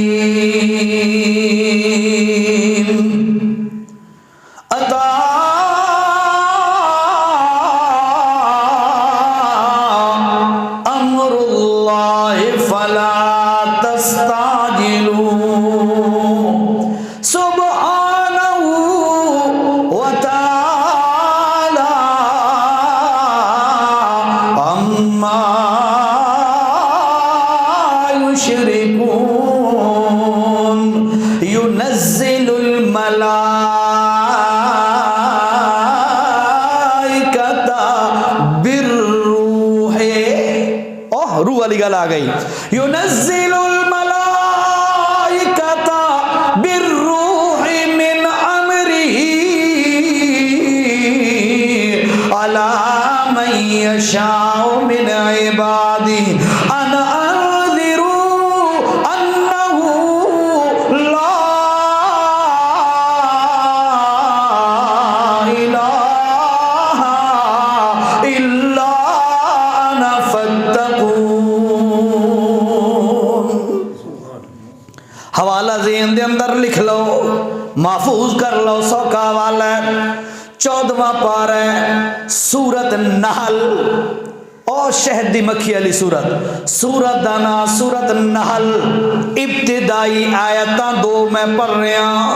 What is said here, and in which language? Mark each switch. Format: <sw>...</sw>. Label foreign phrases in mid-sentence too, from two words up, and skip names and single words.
<ar>اتا امر اللہ فلا تستعجلوا سبحانہ وتعالی عما یشرکون۔ ينزل الملائکۃ بالروح،</ar> <pa>روح والی گل آ گئی،</pa> <ar>ينزل الملائکۃ بالروح من امرہ علی من یشاء من عبادہ ان انذروا انہ لا الہ الا انا فاتقون۔</ar> <pa>حوالہ ذہن دے اندر لکھ لو، محفوظ کر لو، سوکھا حوالہ ہے، 14واں پارہ ہے سورت نحل، اور شہد دی مکھی علی سورت، سورت دانا سورت نحل، ابتدائی آیتاں دو میں پڑھ رہا ہوں۔</pa>